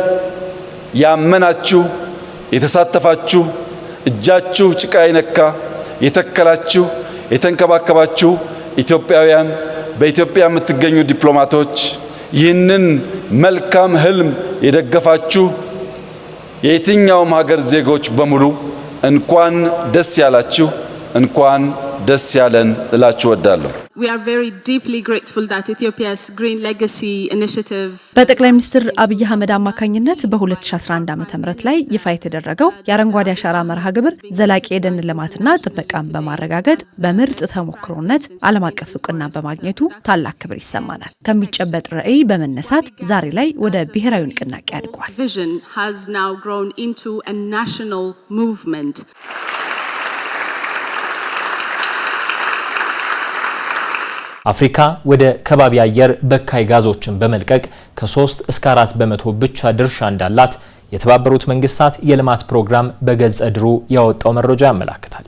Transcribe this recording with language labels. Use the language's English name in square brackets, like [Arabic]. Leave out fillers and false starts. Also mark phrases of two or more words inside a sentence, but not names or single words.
[Amharic] ያመናችሁ፣ የተሳተፋችሁ፣ እጃችሁ ጭቃ የነካ የተከላችሁ፣ የተንከባከባችሁ ኢትዮጵያውያን፣ በኢትዮጵያ የምትገኙ ዲፕሎማቶች፣ ይህንን መልካም ህልም የደገፋችሁ የየትኛውም ሀገር ዜጎች በሙሉ እንኳን ደስ ያላችሁ፣ እንኳን ደስ ያለን እላችሁ እወዳለሁ። [English] We are very deeply grateful that Ethiopia's Green Legacy Initiative [Amharic] በጠቅላይ ሚኒስትር አብይ አህመድ አማካኝነት በ2011 ዓ.ም ላይ ይፋ የተደረገው የአረንጓዴ አሻራ መርሃ ግብር ዘላቂ የደን ልማትና ጥበቃን በማረጋገጥ በምርጥ ተሞክሮነት ዓለም አቀፍ እውቅና በማግኘቱ ታላቅ ክብር ይሰማናል። ከሚጨበጥ ራዕይ በመነሳት ዛሬ ላይ ወደ ብሔራዊ ንቅናቄ አድጓል። [English] Vision has now grown into a national movement. [Amharic] አፍሪካ ወደ ከባቢ አየር በካይ ጋዞችን በመልቀቅ ከ3 እስከ 4% ብቻ ድርሻ እንዳላት የተባበሩት መንግስታት የልማት ፕሮግራም በገጽ ድሩ ያወጣው መረጃ ያመለክታል።